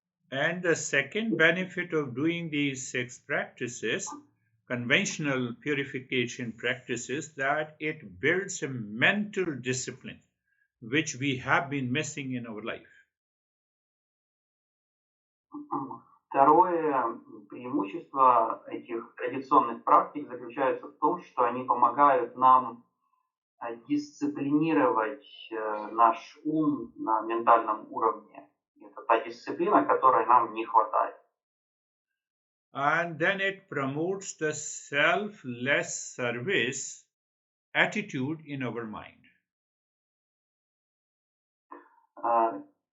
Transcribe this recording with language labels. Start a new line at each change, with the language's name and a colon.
English: And the second benefit of doing these 6 practices, conventional purification practices, that it builds a mental discipline which we have been missing in our life.
Russian: Второе преимущество этих традиционных практик заключается в том, что они помогают нам дисциплинировать наш ум на ментальном уровне. Это та дисциплина, которой нам не хватает.
English: And then it promotes the selfless service attitude in our mind.